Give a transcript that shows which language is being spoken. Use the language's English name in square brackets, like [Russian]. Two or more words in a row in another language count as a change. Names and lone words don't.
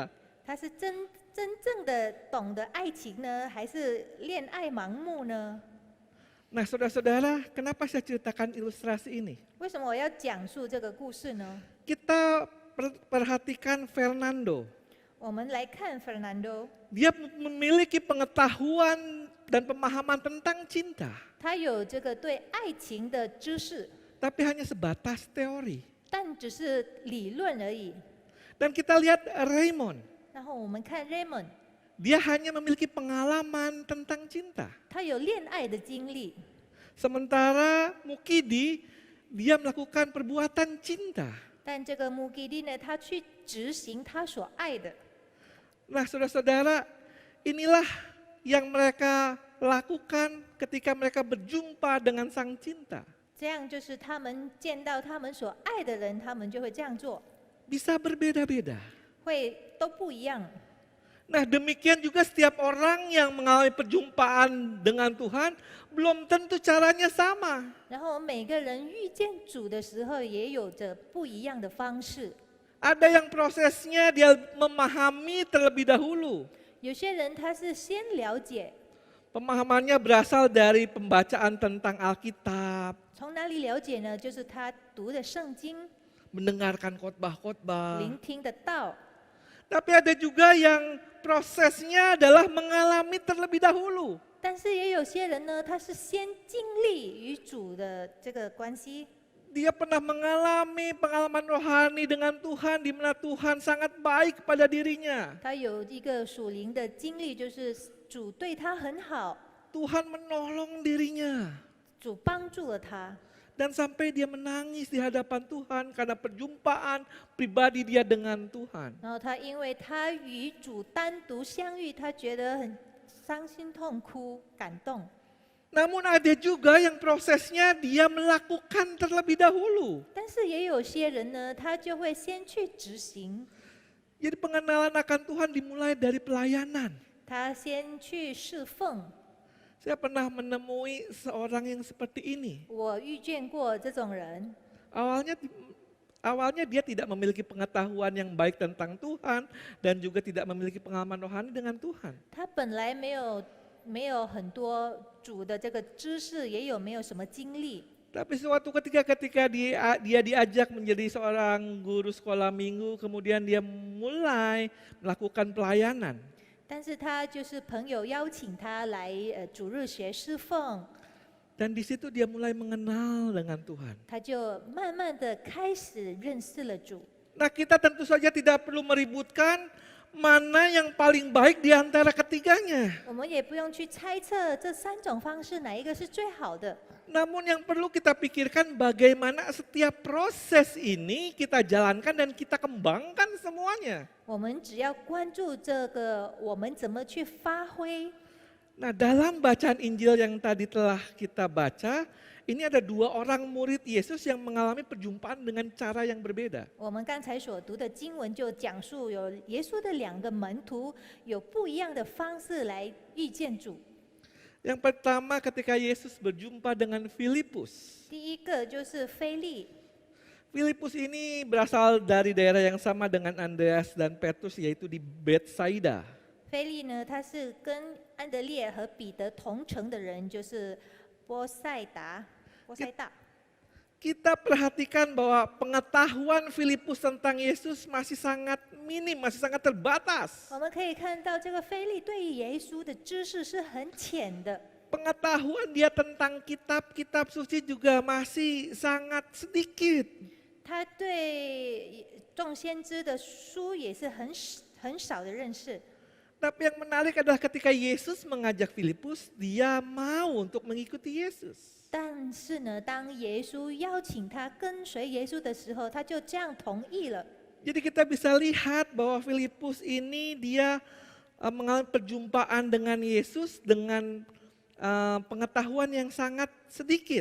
[Chinese] 他是真正的懂得爱情呢，还是恋爱盲目呢？ [Indonesian] Nah saudara-saudara, kenapa saya ceritakan ilustrasi ini? [Chinese] 为什么我要讲述这个故事呢？ [Indonesian] Kita perhatikan Fernando. [Chinese] 我们来看 Fernando， [Indonesian] Dia memiliki pengetahuan dan pemahaman tentang cinta, [Chinese] 他有这个对爱情的知识， [Indonesian] tapi hanya sebatas teori. [Chinese] 但只是理论而已。 [Indonesian] Dan kita lihat Raymond, [Chinese] 然后我们看 Raymond， [Indonesian] dia hanya memiliki pengalaman tentang cinta. [Chinese] 他有恋爱的经历， [Indonesian] Sementara Mukidi, dia melakukan perbuatan cinta. [Chinese] 但这个穆吉利呢，他去执行他所爱的。 [Indonesian] Nah saudara-saudara, inilah yang mereka lakukan ketika mereka berjumpa dengan sang cinta. [Chinese] 这样就是他们见到他们所爱的人，他们就会这样做， [Indonesian] Bisa berbeda-beda. [Chinese] 会都不一样。 [Indonesian] Nah demikian juga setiap orang yang mengalami perjumpaan dengan Tuhan, belum tentu caranya sama. [Chinese] 然后每个人遇见主的时候，也有着不一样的方式。 [Indonesian] Ada yang prosesnya dia memahami terlebih dahulu. [Chinese] 有些人他是先了解， [Indonesian] Pemahamannya berasal dari pembacaan tentang Alkitab, [Chinese] 从哪里了解呢？就是他读的圣经， [Indonesian] mendengarkan khotbah-khotbah. [Chinese] 聆听的道。 [Indonesian] Tapi ada juga yang prosesnya adalah mengalami terlebih dahulu. [Chinese] 但是也有些人呢，他是先经历与主的这个关系， [Indonesian] Dia pernah mengalami pengalaman rohani dengan Tuhan, di mana Tuhan sangat baik kepada dirinya. [Chinese] 他有一个属灵的经历，就是主对他很好， [Indonesian] Tuhan menolong dirinya. [Chinese] 主帮助了他。 [Indonesian] Dan sampai dia menangis di hadapan Tuhan karena perjumpaan pribadi dia dengan Tuhan. [Chinese] 然后他因为他与主单独相遇，他觉得很伤心痛哭、感动。 [Indonesian] Namun ada juga yang prosesnya dia melakukan terlebih dahulu. [Chinese] 但是也有些人呢，他就会先去执行， [Indonesian] Jadi pengenalan akan Tuhan dimulai dari pelayanan. [Chinese] 他先去侍奉。 [Indonesian] Saya pernah menemui seorang yang seperti ini. [Chinese] 我遇见过这种人， [Indonesian] Awalnya dia tidak memiliki pengetahuan yang baik tentang Tuhan dan juga tidak memiliki pengalaman rohani dengan Tuhan. [Chinese] 他本来没有没有很多主的这个知识，也有没有什么经历。 [Indonesian] Tapi suatu ketika dia diajak menjadi seorang guru sekolah minggu, kemudian dia mulai melakukan pelayanan. [Chinese] 但是他就是朋友邀请他来主日学侍奉， [Indonesian] Dan di situ dia mulai mengenal dengan Tuhan. [Chinese] 他就慢慢的开始认识了主。 [Indonesian] Nah, kita tentu saja tidak perlu meributkan mana yang paling baik di antara ketiganya. [Chinese] 我们也不用去猜测这3种方式哪一个是最好的。 [Indonesian] Namun yang perlu kita pikirkan bagaimana setiap proses ini kita jalankan dan kita kembangkan semuanya. [Chinese] 我们只要关注这个，我们怎么去发挥。 [Indonesian] Nah, dalam bacaan Injil yang tadi telah kita baca, ini ada 2 orang murid Yesus yang mengalami perjumpaan dengan cara yang berbeda. [Chinese] 我们刚才所读的经文就讲述有耶稣的2个门徒，有不一样的方式来遇见主。 [Indonesian] Yang pertama ketika Yesus berjumpa dengan Filipus. [Chinese] 第一个就是腓利， [Indonesian] Filipus ini berasal dari daerah yang sama dengan Andreas dan Petrus, yaitu di Betsaida. [Chinese] 腓利呢，他是跟安德烈和彼得同城的人，就是波塞大。 [Indonesian] Kita perhatikan bahwa pengetahuan Filipus tentang Yesus masih sangat minim, masih sangat terbatas. [Chinese] 我们可以看到，这个腓利对于耶稣的知识是很浅的， [Indonesian] Pengetahuan dia tentang kitab-kitab suci juga masih sangat sedikit. [Chinese] 他对众先知的书也是很少的认识。 [Indonesian] Tapi yang menarik adalah ketika Yesus mengajak Filipus, dia mau untuk mengikuti Yesus. [Chinese] 但是呢，当耶稣邀请他跟随耶稣的时候，他就这样同意了。 [Indonesian] Jadi kita bisa lihat bahwa Filipus ini dia mengalami perjumpaan dengan Yesus dengan pengetahuan yang sangat sedikit.